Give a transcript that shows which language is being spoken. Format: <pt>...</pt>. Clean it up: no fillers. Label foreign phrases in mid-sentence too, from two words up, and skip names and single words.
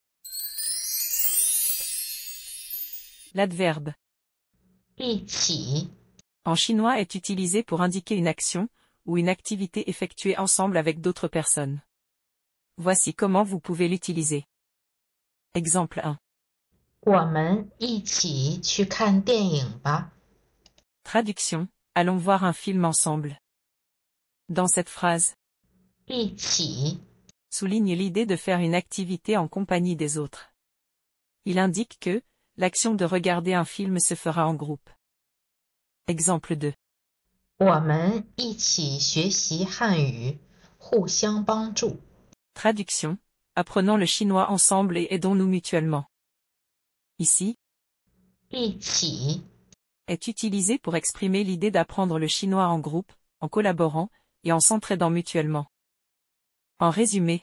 <fr>L'adverbe</fr> <zh>一起</zh> <fr>en chinois est utilisé pour indiquer une action, ou une activité effectuée ensemble avec d'autres personnes. Voici comment vous pouvez l'utiliser. Exemple 1.</fr> <zh>我们一起去看电影吧。</zh> <fr>Traduction, allons voir un film ensemble. Dans cette phrase,</fr> <zh>一起</zh> <fr>souligne l'idée de faire une activité en compagnie des autres. Il indique que, l'action de regarder un film se fera en groupe. Exemple 2.</fr> <zh>我们一起学习汉语，互相帮助。</zh> <fr>Traduction, apprenons le chinois ensemble et aidons-nous mutuellement. Ici,</fr> <zh>一起</zh> <fr>est utilisé pour exprimer l'idée d'apprendre le chinois en groupe, en collaborant, et en s'entraidant mutuellement. En résumé,</fr>